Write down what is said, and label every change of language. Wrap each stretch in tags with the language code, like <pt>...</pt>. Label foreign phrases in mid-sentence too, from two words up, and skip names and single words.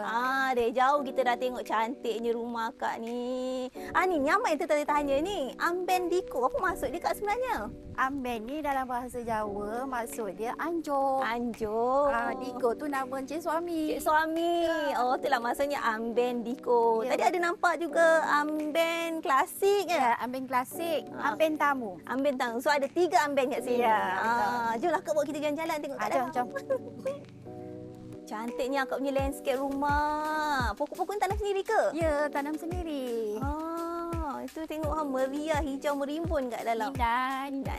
<ms>Dari jauh kita dah tengok cantiknya rumah Kak ni. Ni nyamai tu tadi tanya ni. Amben Diko, apa maksud dia Kak sebenarnya? Amben ni dalam bahasa Jawa maksud dia anjur. Anjur. Diko tu nama encik suami. Cik suami. Oh, itulah maksudnya Amben Diko. Ya, Tadi ada nampak juga Amben klasik Ya, amben klasik, amben tamu. Amben tamu. So ada 3 amben kat sini. Ya, betul. Jomlah Kak bawa kita jalan-jalan tengok kat dalam. Jom. Cantiknya Kak punya landscape rumah. Pokok-pokok ni tanam sendiri ke? Ya, tanam sendiri. Itu tengok meriah hijau merimbun kat dalam. Indah.</ms>